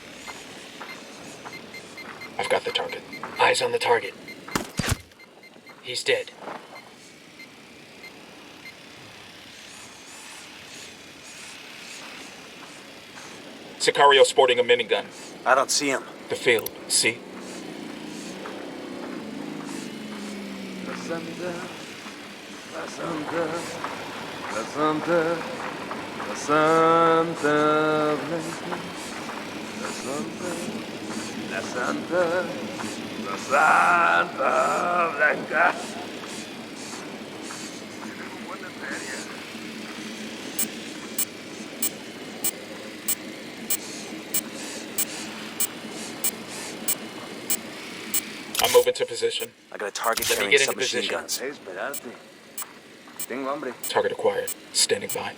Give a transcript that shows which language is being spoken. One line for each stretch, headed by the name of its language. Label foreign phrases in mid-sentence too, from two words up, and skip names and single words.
English: I've got the target. Eyes on the target. He's dead. Sicario sporting a minigun. I don't see him. The field. See?
Spanish: La Santa, la Santa, la Santa, la Santa Blanca, la Santa, la Santa, la Santa Blanca.
English: I'm moving to position. I got a target Let me carrying get into submachine position. guns.
Spanish: Esperarte. Tengo hambre.
English: Target acquired. Standing by.